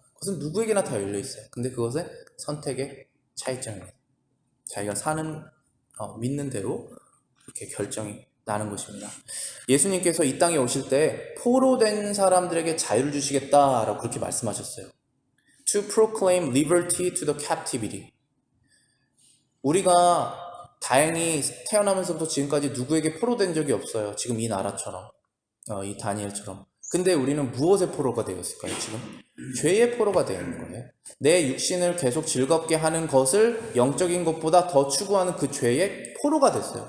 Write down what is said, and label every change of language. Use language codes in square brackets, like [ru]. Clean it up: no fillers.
[ko] 그것은 누구에게나 다 열려 있어요. 근데 그것은 선택의 차이점입니다. 자기가 믿는 대로 이렇게 결정이 나는 것입니다. 예수님께서 이 땅에 오실 때 포로된 사람들에게 자유를 주시겠다라고 그렇게 말씀하셨어요. [en] To proclaim liberty to the captivity. [ko] 우리가 다행히 태어나면서부터 지금까지 누구에게 포로된 적이 없어요. 지금 이 나라처럼, 이 다니엘처럼. 근데 우리는 무엇의 포로가 되었을까요? 지금 죄의 포로가 되어 있는 거예요. 내 육신을 계속 즐겁게 하는 것을 영적인 것보다 더 추구하는 그 죄의 포로가 됐어요.